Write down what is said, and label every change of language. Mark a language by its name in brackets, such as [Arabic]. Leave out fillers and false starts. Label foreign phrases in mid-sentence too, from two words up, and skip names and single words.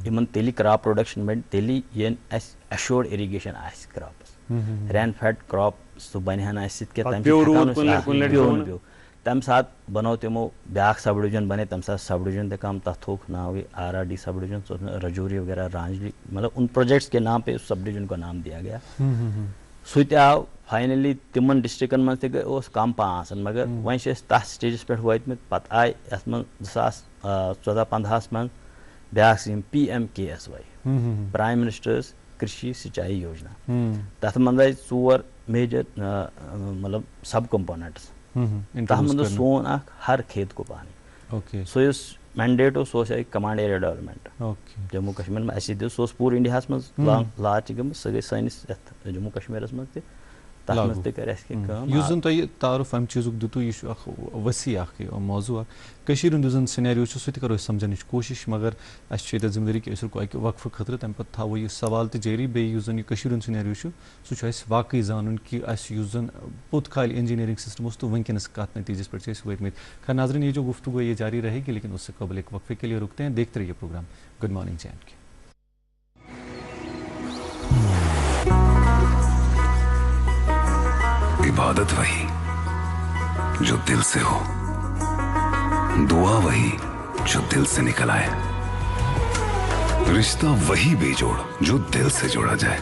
[Kashmiri] یِمن تیٚلی [English] crop production [Kashmiri] بَڑِ تیٚلی ییٚلہِ اَسہِ [English] assured irrigation [Kashmiri] آسہِ کرٛاپس. [English] rain fed crop [Kashmiri] سُہ بنہِ ہا نہٕ اَسہِ سۭتۍ کینٛہہ تَمہِ پیوٚو. تَمہِ ساتہٕ بنوو تِمو بیٛاکھ [English] sub division [Kashmiri] بنے تَمہِ ساتہٕ [English] sub division [Kashmiri] تہِ کم تتھ تھوٚوُکھ ناوٕے RRD [English] sub division. [Kashmiri] سُہ اوس رجوری وغیرہ رانجلی [Urdu] مطلب ان پروجیکٹس کے نام پہ اس [English] sub division [Urdu] کو نام دیا گیا. [Kashmiri] سُہ تہِ آو فاینلی تِمن ڈسٹرکن منٛز تہِ اوس کم پہم آسان مگر وۄنۍ چھِ أسۍ تتھ سٹیجس پٮ۪ٹھ وٲتمٕتۍ. پتہٕ آیہِ یتھ منٛز 2014-15 منٛز بیٛاکھ سکیٖم PMKSY پرایم منسٹٲرٕز کرشی سِنچایی یوجنا. تتھ منٛز آیہِ 4 میجر مطلب [English] sub components. [Kashmiri] تتھ منٛز اوس سون اکھ ہر کھیت کو پانی. سُہ یُس مینڈیٹ اوس سُہ اوس [English] command area development [Kashmiri] جموں کشمیٖر منٛز اَسہِ دیُت سُہ اوس پوٗرٕ اِنڈیاہس منٛز لانچ گٔمٕژ. سۄ گٔے سٲنِس یتھ جموں کشمیٖرس منٛز تہِ تتھ منٛز تہِ کٔر اَسہِ کینٛہہ کٲم. یُس زن تۄہہِ تعارُف امہِ چیٖزُک دِتوٗ یہِ چھُ اکھ ؤسیع اکھ موضوٗع اکھ. کٔشیٖرِ ہُنٛد یُس زن سِنیریو چھُ سُہ تہِ کرو أسۍ سمجھنٕچ کوٗشش مگر اَسہِ چھِ ییٚتٮ۪تھ ذِمہٕ دٲری کہِ أسۍ رُکو اکہِ وقفہٕ خٲطرٕ تمہِ پتہٕ تھاوو یہِ سوال تہِ جٲری. بیٚیہِ یُس زن یہِ کٔشیٖرِ ہُنٛد سِنیریو چھُ سُہ چھُ اَسہِ واقعی زانُن کہِ اَسہِ یُس زن پوٚت کالہِ انجینئرنگ سسٹم اوس تہٕ وٕنکیٚنس کتھ نتیجس پٮ۪ٹھ چھِ أسۍ وٲتمٕتۍ. [Urdu] خیر ناظرین یہ جو گفتگو یہ جاری رہے گی لیکن اس سے قبل ایک وقفے کے لیے رکتے ہیں. دیکھتے رہیے پروگرام گڈ مارننگ JNK. عبادت وہی جو دل سے ہو, دعا وہی جو دل سے نکل آئے, رشتہ وہی بے جوڑ جو دل سے جوڑا جائے.